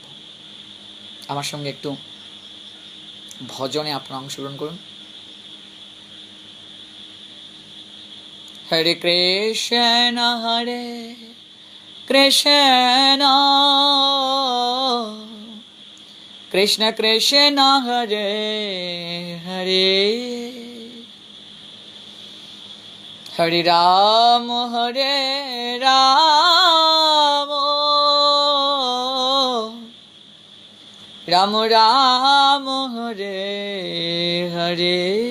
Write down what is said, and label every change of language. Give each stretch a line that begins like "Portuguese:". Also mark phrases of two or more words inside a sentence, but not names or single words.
Bangla: আমার সঙ্গে একটু ভজনে আপনারা অংশগ্রহণ করুন।
Sanskrit: হরে কৃষ্ণ হরে কৃষ্ণ কৃষ্ণ কৃষ্ণ হরে হরে, হরে রাম রাম রাম হরে হরে,